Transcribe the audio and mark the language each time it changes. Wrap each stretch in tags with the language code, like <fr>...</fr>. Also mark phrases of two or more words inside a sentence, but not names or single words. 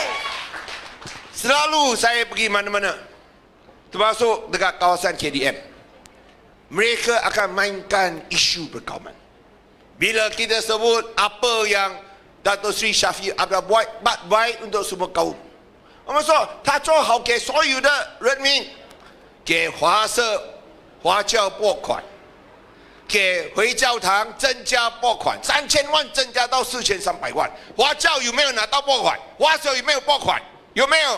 <ms>Selalu saya pergi mana-mana, termasuk dekat kawasan KDM, mereka akan mainkan isu perkauman. Bila kita sebut apa yang Dato' Sri Shafie Apdal buat baik untuk semua kaum.</ms> <zh>我们说他做好给所有的人民，给华社华教拨款，给回教堂增加拨款，3000万增加到4300万。华教有没有拿到拨款？华社有没有拨款？有没有？</zh>